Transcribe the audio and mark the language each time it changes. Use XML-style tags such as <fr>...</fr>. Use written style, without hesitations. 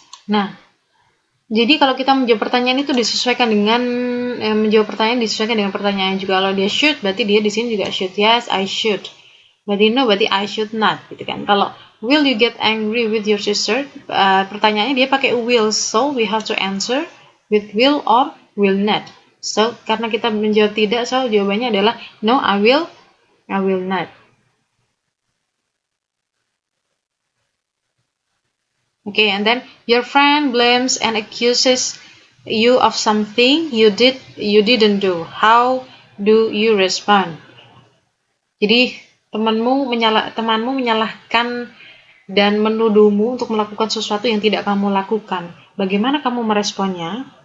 <id>Nah, jadi kalau kita menjawab pertanyaan itu disesuaikan dengan menjawab pertanyaan disesuaikan dengan pertanyaan juga. Kalau dia should, berarti dia di sini juga should.</id> <en>Yes, I should.</en> <id>Berarti no, berarti</id> <en>I should not,</en> <id>gitu kan.</id> <en>Kalau will you get angry with your sister?</en> <id>Pertanyaannya dia pakai</id> <en>will, so we have to answer with will or will not.</en> <id>So karena kita menjawab tidak, so jawabannya adalah</id> <en>no, I will not. Okay, and then your friend blames and accuses you of something you didn't do. How do you respond?</en> <id>Jadi temanmu menyalahkan dan menuduhmu untuk melakukan sesuatu yang tidak kamu lakukan. Bagaimana kamu meresponnya?</id>